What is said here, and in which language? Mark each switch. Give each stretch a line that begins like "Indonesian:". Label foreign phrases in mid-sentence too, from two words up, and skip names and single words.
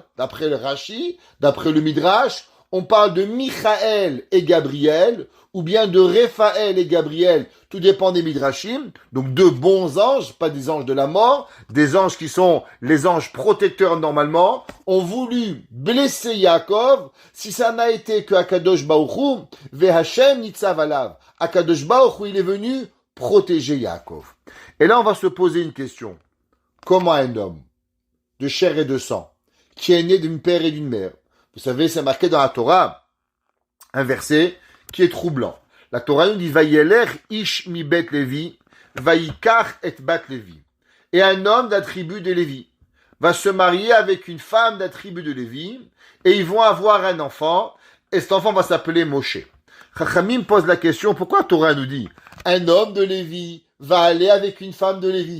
French: D'après le Rashi, d'après le Midrash, on parle de Michaël et Gabriel, ou bien de Raphaël et Gabriel, tout dépend des Midrashim, donc 2 bons anges, pas des anges de la mort, des anges qui sont les anges protecteurs normalement, ont voulu blesser Yaakov, si ça n'a été que
Hebrew: הקדוש ברוך הוא, והשם נצב עליו. הקדוש ברוך הוא,
French: il est venu protéger Yaakov. Et là, on va se poser une question. Comment un homme de chair et de sang, qui est né d'une père et d'une mère, vous savez, c'est marqué dans la Torah, un verset qui est troublant. La Torah nous dit,
Hebrew: וילך איש מבית לוי, ויקח את בת לוי.
French: Et un homme de la tribu de Lévi va se marier avec une femme de la tribu de Lévi, et ils vont avoir un enfant, et cet enfant va s'appeler Moshe. Chachamim pose la question, pourquoi la Torah nous dit, un homme de Lévi va aller avec une femme de Lévi?